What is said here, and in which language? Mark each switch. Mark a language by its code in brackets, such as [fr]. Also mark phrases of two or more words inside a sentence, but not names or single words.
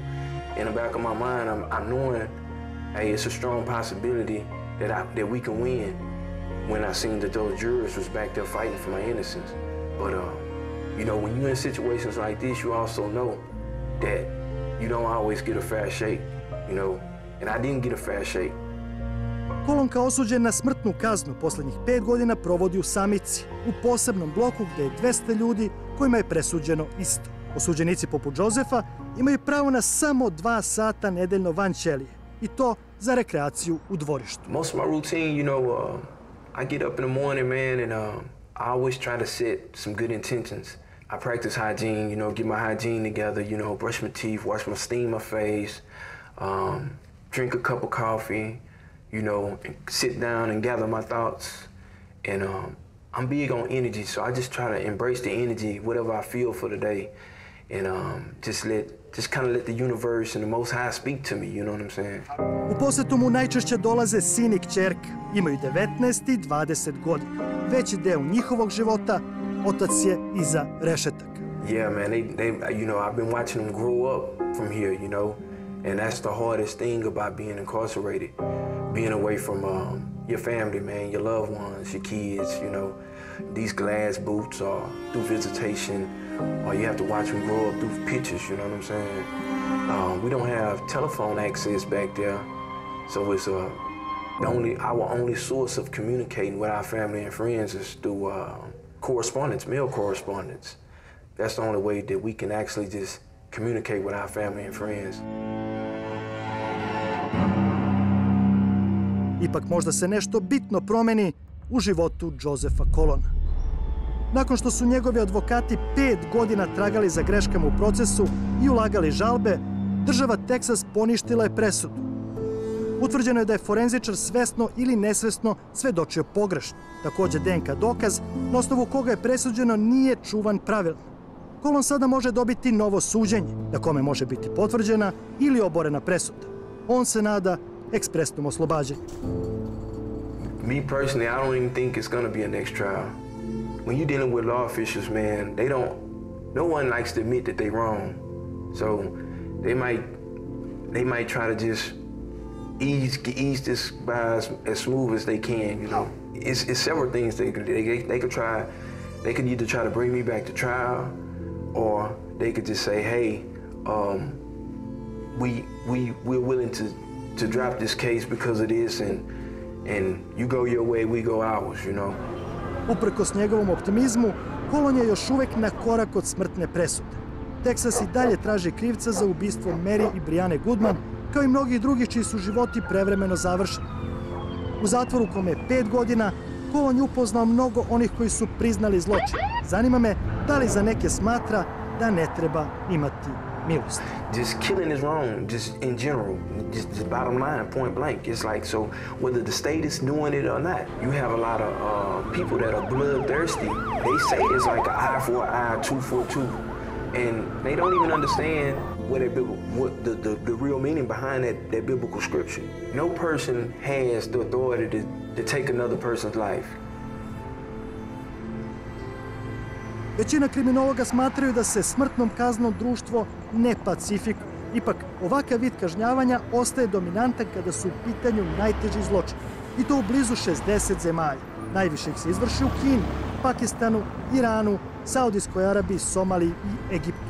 [en] In the back of my mind, I'm knowing, hey, it's a strong possibility that we can win. When I seen that those jurors was back there fighting for my innocence, but you know, when you're in situations like this, you also know that you don't always get a fair shake, you know, and I didn't get a fair shake. [sr] Colon kao osuđen na smrtnu kaznu poslednjih 5 godina provodi u samici, u posebnom bloku gde je 200 ljudi kojima je presuđeno isto. Osuđenici poput Josefa imaju pravo na samo 2 sata nedeljno van ćelije, i to za rekreaciju u dvorištu. [en] Most of my routine, you know, I get up in the morning, man, and I always try to set some good intentions. I practice hygiene, you know, get my hygiene together, you know, brush my teeth, steam my face, drink a cup of coffee, you know, and sit down and gather my thoughts. And I'm big on energy, so I just try to embrace the energy, whatever I feel for the day, and just kind of let the universe and the Most High speak to me, you know what I'm saying? [sr] U posetu mu najčešće dolaze sin i kćerka. Imaju 19 i 20 godina. Veći deo njihovog života otac je iza rešetaka. [en] Yeah, man, they you know, I've been watching them grow up from here, you know, and that's the hardest thing about being incarcerated. Being away from your family, man, your loved ones, your kids, you know, these glass boots or through visitation, or you have to watch them grow up through pictures, you know what I'm saying? We don't have telephone access back there, so it's our only source of communicating with our family and friends is through correspondence, mail correspondence. That's the only way that we can actually just communicate with our family and friends. [sr] Ipak možda se nešto bitno promeni u životu Josefa Colona. Nakon što su njegovi advokati 5 godina tragali za greškama u procesu i ulagali žalbe, država Teksas poništila je presudu. Utvrđeno je da je forenzičar svesno ili nesvesno svedočio pogrešno. Takođe, DNK dokaz, na osnovu koga je presuđeno, nije čuvan pravilno. Colon sada može dobiti novo suđenje, na kome može biti potvrđena ili oborena presuda. On se nada ekspresnom oslobađanju. [en] Me personally, I don't even think it's gonna be a next trial. When you're dealing with law officials, man, no one likes to admit that they're wrong. So they might try to just ease this by as smooth as they can, you know. It's several things they could try. They could either try to bring me back to trial, or they could just say, hey, we're willing to drop this case because of this, and you go your way, we go ours, you know. [sr] Uprkos njegovom optimizmu, Colon je još uvek na korak od smrtne presude. Teksas i dalje traži krivca za ubistvo Mary i Briane Goodman, kao i mnogih drugih čiji su životi prevremeno završeni. U zatvoru kome je 5 godina, Colon je upoznao mnogo onih koji su priznali zločin. Zanima me da li za neke smatra da ne treba imati milosti. [en] Just killing is wrong, just in general, just bottom line, point blank. It's like, so whether the state is doing it or not, you have a lot of people that are bloodthirsty. They say it's like an eye for an eye, tooth for a tooth, and they don't even understand what the real meaning behind that biblical scripture. No person has the authority to take another person's life. [sr] Većina kriminologa smatraju da se smrtnom kaznom društvo ne pacifikuje. Ipak, ovakav vid kažnjavanja ostaje dominantan kada su u pitanju najteži zločini. I to u blizu 60 zemalja. Najviše ih se izvrši u Kini, Pakistanu, Iranu, Saudijskoj Arabiji, Somaliji i Egiptu.